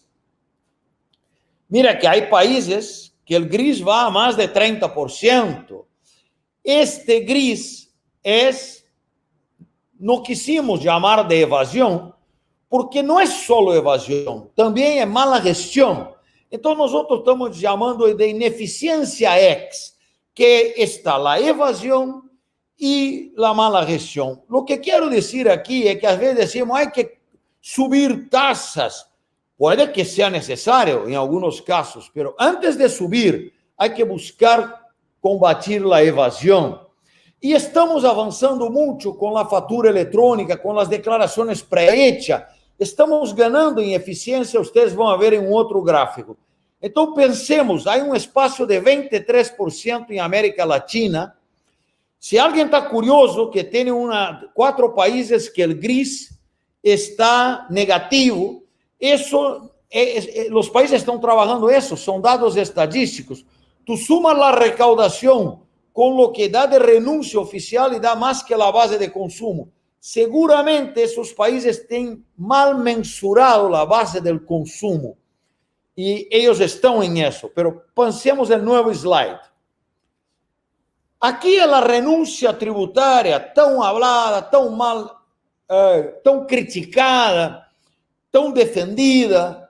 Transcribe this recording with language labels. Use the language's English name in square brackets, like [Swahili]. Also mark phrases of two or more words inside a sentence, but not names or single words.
[Spanish] Mira que hay países que el gris va a más de 30%. Este gris no quisimos llamar de evasión, porque no es solo evasión, también es mala gestión. [Portuguese] Então, nós estamos chamando de ineficiência X, que está a evasão e a mala gestão. O que quero dizer aqui é que, às vezes, [Spanish] decimos hay que subir tasas. [Portuguese] Pode que seja necessário em alguns casos, mas antes de subir, [Spanish] hay que buscar combatir [Portuguese] a evasão. E estamos avançando muito com a fatura eletrônica, com as declarações pré-hechas. Estamos ganhando em eficiência, vocês vão ver em um outro gráfico. Então, pensemos, há um espaço de 23% em América Latina. Se alguém está curioso, que tem 4 países que o gris está negativo, isso, os países estão trabalhando isso, são dados estadísticos. [Spanish] Tu sumas [Portuguese] a recaudação com o que dá de renúncia oficial e dá mais que a base de consumo. Seguramente, esses países têm mal mensurado a base do consumo. E eles estão em isso. Mas pensemos no novo slide. Aqui é a renúncia tributária tão falada, tão mal, tão criticada, tão defendida.